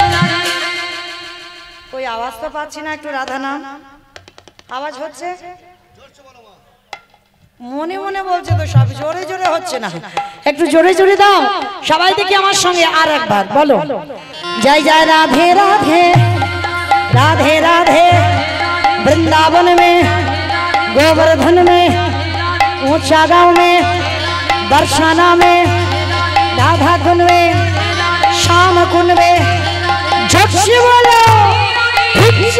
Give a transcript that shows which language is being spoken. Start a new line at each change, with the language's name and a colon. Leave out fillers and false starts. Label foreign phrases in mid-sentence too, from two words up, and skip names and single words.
Hindi: कोई आवाज तो
Bangla: पाচ্ছি না, একটু রাধা নাম আওয়াজ হচ্ছে, মনে মনে বলছে তো সব, জোরে জোরে হচ্ছে না, একটু জোরে জোরে দাও সবাই দেখি আমার সঙ্গে আর একবার বলো।
Hindi: जय जय राधे राधे राधे राधे वृंदावन में गोवर्धन में ऊंचा गांव में बरसाना में राधा कुंड में श्याम कुंड में झट से बोलो ठीक से